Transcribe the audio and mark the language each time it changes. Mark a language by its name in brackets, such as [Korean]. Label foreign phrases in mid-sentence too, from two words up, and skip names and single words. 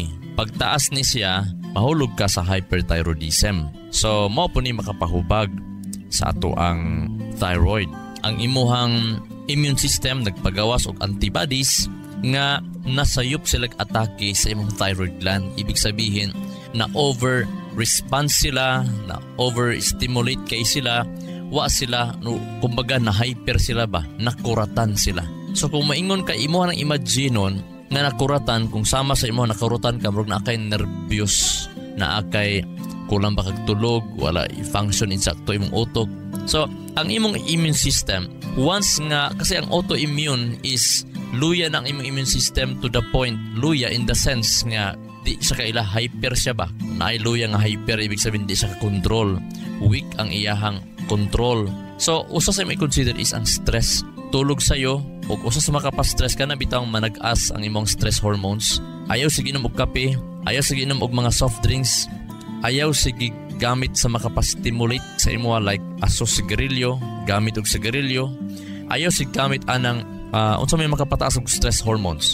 [Cebuano] Pag taas ni siya, mahulog ka sa hyperthyroidism. So mao po ni makapahubag sa ato ang thyroid. Ang imuhang [English] immune system [Cebuano] nagpagawas og antibodies nga nasayop sila atake sa imong [English] thyroid gland. [Filipino] Ibig sabihin [Cebuano] na over-response sila, na over-stimulate kay sila, wa sila, no, kumbaga na hyper sila ba, nakuratan sila. So kung maingon ka imo nang imaginon nga nakuratan, kung sama sa imo nakuratan ka, murag na akay nervyos, na akay kulang ba kag tulog, wala i-function insakto imong utok. So ang imong [English] immune system, [Cebuano] once nga, kasi ang autoimmune is luya ng imong [English] immune system to the point, [Cebuano] luya [English] in the sense [Cebuano] nga di siya kaila hyper siya ba, na ay luya nga hyper, [Filipino] ibig sabihin [Cebuano] di siya ka-control, weak ang iyahang control. So usa sa may consider is ang stress. Tulog sayo o usa sa makapastress ka na bitaw manag-as ang imong [English] stress hormones. [Cebuano] Ayaw sige inom og kape, ayaw sige inom og mga [English] soft drinks, [Cebuano] ayaw sige gamit sa makapastimulate sa imo like aso sigarilyo, gamit og sigarilyo, ayaw sige gamit anang unsa may makapataas og [English] stress hormones.